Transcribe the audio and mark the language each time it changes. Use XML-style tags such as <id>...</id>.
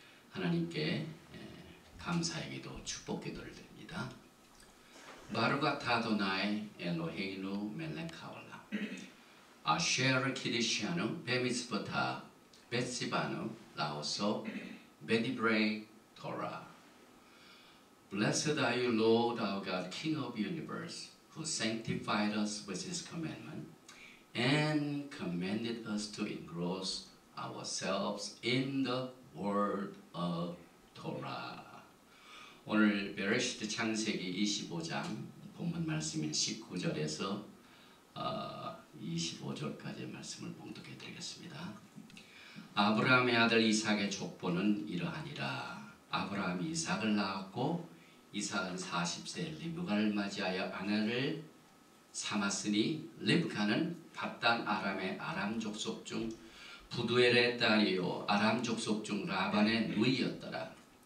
<ko>하나님께 감사의 기도, 축복 기도를 드립니다.</ko> <he>바루가 타도나이 엘로헤이누 멜레카올라 아쉐르 키리시아누 베미스부타 베시바누 라오소 베디브레이 토라.</he> <en>Blessed are you, Lord our God, King of the universe, who sanctified us with his commandment and commanded us to engross ourselves in the word of Torah.</en> <ko>오늘 베레시트 창세기 25장 본문 말씀인 19절에서 25절까지의 말씀을 봉독해 드리겠습니다. 아브라함의 아들 이삭의 족보는 이러하니라. 아브라함이 이삭을 낳았고 이삭은 40세 리브가를 맞이하여 아내를 삼았으니 리브가는 밧단 아람의 아람 족속 중 부두엘의 딸이요 아람 족속 중 라반의 누이였더라.</ko>